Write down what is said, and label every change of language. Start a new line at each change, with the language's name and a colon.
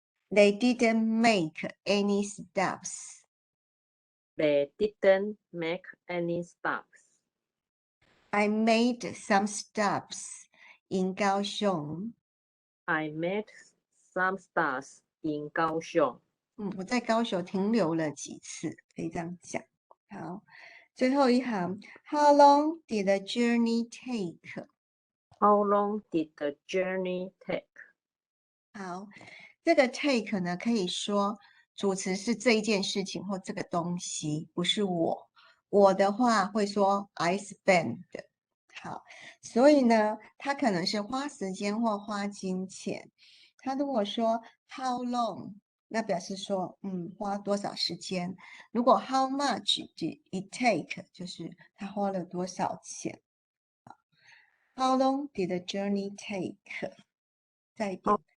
English: They didn't make any stops. They didn't make any stops. I made some stops in Kaohsiung. I made some stops in Kaohsiung.
Chinese: 我在高雄停留了几次，可以这样讲。好，最后一行
English: ，How long did the journey take? How long did the journey take?
Chinese: 好，这个 take 呢，可以说主词是这一件事情或这个东西，不是我。我的话会说
English: I spend。
Chinese: 好，所以呢，它可能是花时间或花金钱。他如果说
English: How long？
Chinese: 那表示说，花多少时间？如果
English: How much did it take？
Chinese: 就是他花了多少钱。
English: How long did the journey take？
Chinese: 再一遍。